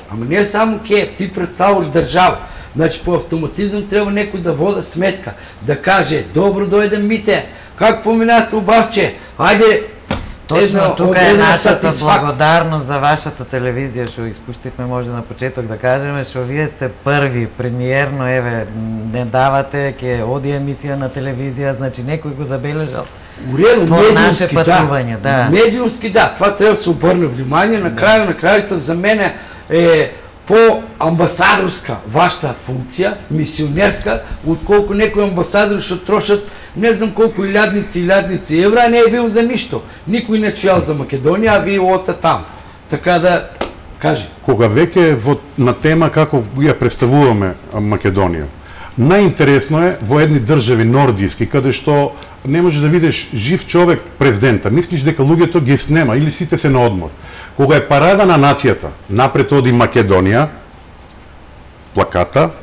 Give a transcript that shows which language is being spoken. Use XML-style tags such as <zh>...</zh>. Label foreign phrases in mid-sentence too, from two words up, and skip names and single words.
<mk>Ама не само Киев, ти представуваш држава. Значи по автоматизм треба некој да вода сметка, да каже, добро дојде Мите, как поминате убавче, ајде,</mk> <bg>Точно, тук е</bg> <mk>одредена нашата сатисфакција. благодарност за вашата телевизија, што испуштивме може на почеток да кажеме, што вие сте први, премиерно, еве, не давате, ќе оди емисија на телевизија, значи некој го забележал. Уредно,</mk> <bg>Това наше</bg> <mk>медиумски,</mk> <bg>пътуване, да.</bg> <mk>Медиумски, да.</mk> <bg>Това трябва да се обърне внимание. На края на краищата за мен е по-амбасадорска вашата функция, мисионерска, отколко некои амбасадори ще трошат не знам колко илядници евра, а не е бил за нищо. Никой не чуял за Македония, а вие ота там.</bg> <mk>Така да, кажи. Кога веќе на тема како ја представуваме Македонија, најинтересно е во едни држави нордиски, каде што не може да видиш жив човек президента, мислиш дека луѓето ги снема или сите се на одмор. Кога е парада на нацијата, напред оди Македонија, плаката,</mk>